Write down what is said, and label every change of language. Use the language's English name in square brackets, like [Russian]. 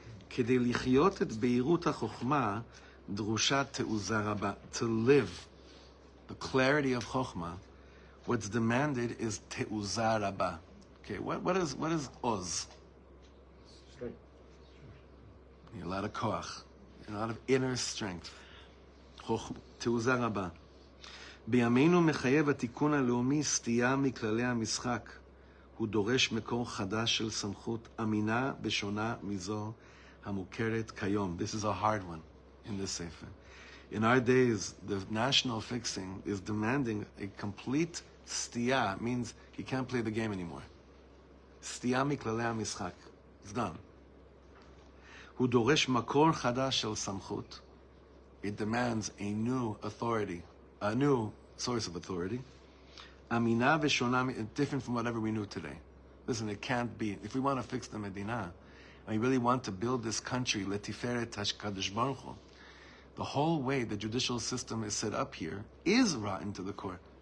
[Hebrew] כדי לחיות את בהירות החוכמה, דרושה תעוזה רבה. [English] To live the clarity of Chochma, what's demanded is תעוזה רבה. Okay, what is oz? Strength. A lot of koach, a lot of inner strength. [Hebrew] תעוזה רבה. בימינו מחייב התיקון הלאומי סטייה מכללי המשחק. הוא דורש מקור חדש של סמכות אמינה ושונה מזו המוכרת כיום. [English] This is a hard one in this sefer. In our days, the national fixing is demanding a complete סטייה. Means he can't play the game anymore. [Hebrew] סטייה מכללי המשחק. [English] It's done. [Hebrew] הוא דורש מקור חדש של סמכות. [English] It demands a new authority, a new source of authority. [Hebrew] Amina v'shona, [English] different from whatever we knew today. Listen, it can't be. If we want to fix the Medina, and we really want to build this country, [Hebrew] letiferet hashkadosh baruch hu, [English] the whole way the judicial system is set up here is rotten to the core.